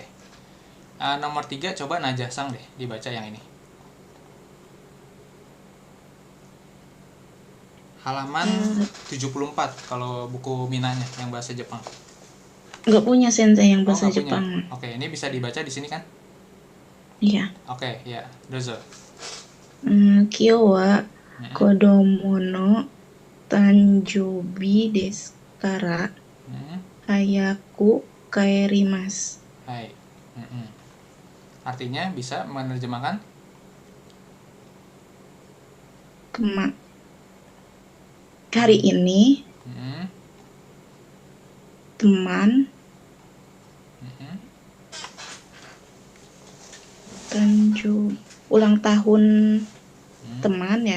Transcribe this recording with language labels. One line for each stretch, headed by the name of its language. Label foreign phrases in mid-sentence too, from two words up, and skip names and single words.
Indonesian: Nomor 3 coba Najah Sang deh, dibaca yang ini. Halaman 74 kalau buku Minanya yang bahasa Jepang. Nggak punya sensei yang bahasa nggak Jepang. punya. Oke, ini bisa dibaca di sini kan? Iya. Oke, ya. Dozo.
Japanese: 今日は子供の誕生日ですから早く帰ります.
Indonesian: Hai. Artinya bisa menerjemahkan? Hari ini teman ulang tahun teman ya.